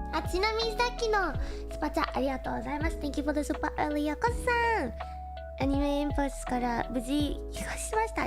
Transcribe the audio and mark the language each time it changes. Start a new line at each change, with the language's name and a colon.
Japanese: ちなみにさっきのスパチャありがとうございます。
English: Thank you for the super early よこさん。
Japanese: アニメエンパスから無事帰国しました。